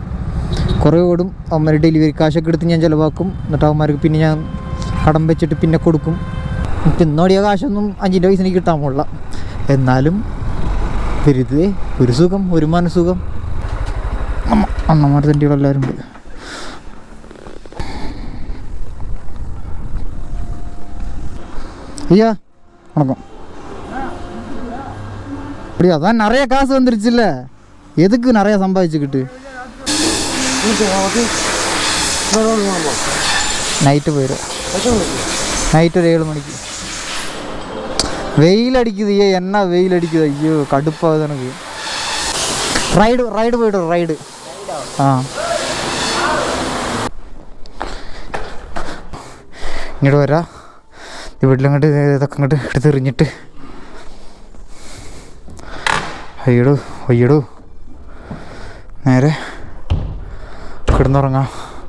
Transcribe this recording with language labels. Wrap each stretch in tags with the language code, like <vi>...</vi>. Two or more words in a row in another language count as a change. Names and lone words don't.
<ml>കുറേ ഓടും. അവന്മാർ ഡെലിവറി കാശൊക്കെ എടുത്ത് ഞാൻ ചിലവാക്കും. എന്നിട്ട് അവന്മാർക്ക് പിന്നെ ഞാൻ കടം വെച്ചിട്ട് പിന്നെ കൊടുക്കും. ഇന്നോടിയ കാശൊന്നും 5 പൈസ എനിക്ക് കിട്ടാൻ പോകില്ല. എന്നാലും വെറുതെ ഒരു സുഖം, ഒരു മനസുഖം. അണ്ണന്മാർ തണ്ടികളെല്ലാവരും ഉണ്ട്.</ml> <ta>ஐயா வணக்கம். அப்படியா? அதான் நிறைய காசு வந்துருச்சுல்ல, எதுக்கு நிறைய சம்பாதிச்சுக்கிட்டு? நைட்டு போயிடும். நைட்டு ஒரு 7 மணிக்கு. வெயில் அடிக்குது. என்ன வெயில் அடிக்குது. ஐயோ கடுப்பாகுது எனக்கு. ரைடு போய்ட்டு ரைடு.</ta> <ml>ഇങ്ങോട്ട് വരാം. വീട്ടിലങ്ങോട്ട് ഇതൊക്കെ അങ്ങോട്ട് എടുത്തെറിഞ്ഞിട്ട് അയ്യടോ നേരെ കിടന്നുറങ്ങാം.</ml>